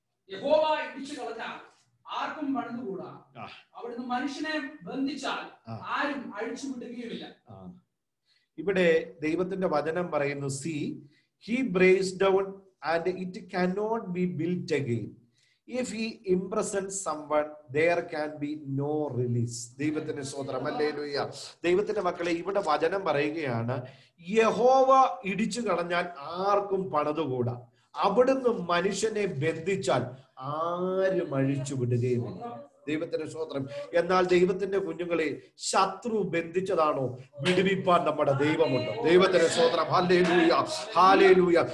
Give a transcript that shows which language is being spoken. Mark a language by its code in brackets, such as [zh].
[ml] യഹോവ ഇടിച്ചു കളഞ്ഞാൽ ആർക്കും പണിതുകൂടാ, അവിടുന്ന് മനുഷ്യനെ ബന്ധിച്ചാൽ ആരും അഴിച്ചു വിടുകയുമില്ല. ഇവിടെ ദൈവത്തിന്റെ വചനം പറയുന്നു, [en] See he breaks down and it cannot be built again. If he imprisons someone, there can be no release. [ml] ദൈവത്തിന്റെ സ്തോത്രം. ഹല്ലേലൂയ. ദൈവത്തിന്റെ മക്കളെ, ഇവിടെ വചനം പറയുകയാണ്, യഹോവ ഇടിച്ചു കളഞ്ഞാൽ ആർക്കും പണിതുകൂടാ, അവിടുന്ന് മനുഷ്യനെ ബന്ധിച്ചാൽ ആരും അഴിച്ചു വിടുകയുമില്ല. ദൈവത്തിന്റെ സ്തോത്രം. എന്നാൽ ദൈവത്തിന്റെ കുഞ്ഞുങ്ങളെ, ശത്രു ബന്ധിച്ചതാണോ, വിടുവിപ്പാൻ നമ്മുടെ ദൈവമുണ്ട്. ദൈവത്തിന്റെ സ്തോത്രം. ഹല്ലേലൂയ. ഹല്ലേലൂയ.